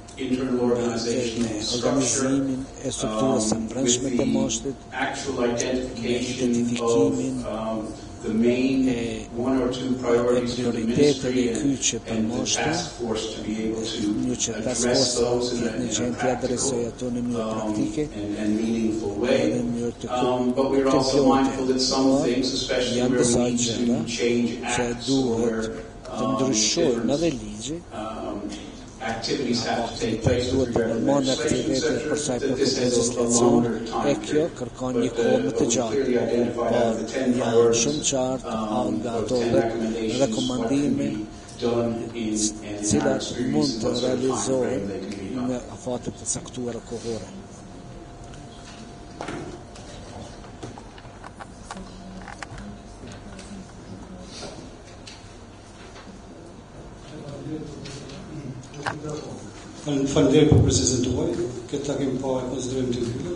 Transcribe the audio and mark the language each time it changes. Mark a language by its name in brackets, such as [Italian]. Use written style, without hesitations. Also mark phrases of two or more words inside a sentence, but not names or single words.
[Albanian] organizimin e strukturës së brendshme të MASHT-it, identifikimin e prioriteteve kyçe për MASHT-in, një që [English] task force [Albanian] në gjendje të adresojë ato në mënyrë praktike dhe në mënyrë të komplote. Janë disa gjëra që duhet të ndryshojnë edhe ligji. [English] Activities have to take place with regard to legislation, but this has a longer time period. But clearly identified the 10 priorities and recommendations what can be done in an extremely close timeframe that can be done. [Albanian] Afatet të caktuara kohore. Falenderoj për prezantohet, këtë takim pa e konsiderojmë të mbyllur.